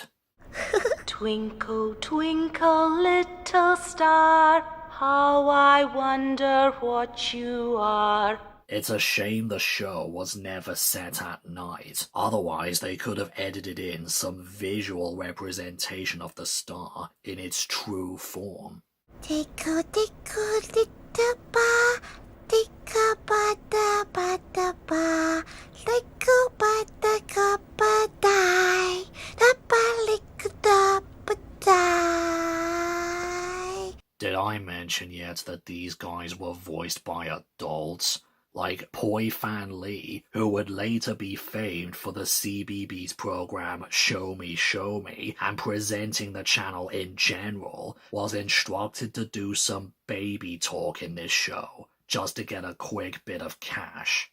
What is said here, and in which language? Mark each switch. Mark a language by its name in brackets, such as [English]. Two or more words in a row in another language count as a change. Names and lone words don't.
[English] Twinkle, twinkle, little star, how I wonder what you are. It's a shame the show was never set at night. Otherwise, they could have edited in some visual representation of the star in its true form. Tickle, tickle, little bar. Tickle, bada, bada, ba. Tickle, bada, cuppa, die. Da, ba, lick, da, ba, die. Did I mention yet that these guys were voiced by adults? Like Poi Fan Lee, who would later be famed for the CBeebies program Show Me, Show Me, and presenting the channel in general, was instructed to do some baby talk in this show, just to get a quick bit of cash.